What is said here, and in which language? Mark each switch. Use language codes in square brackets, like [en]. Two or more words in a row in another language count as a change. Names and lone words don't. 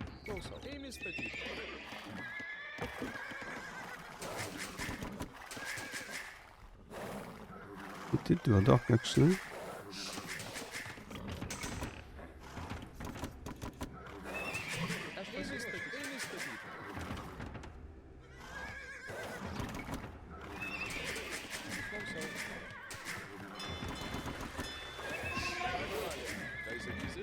[lt] klausau. Eimi statyti. [en] It did do a dock, actually. [lt] Aš pasistatyti. Eimi statyti. Klausau. Ką sakysi?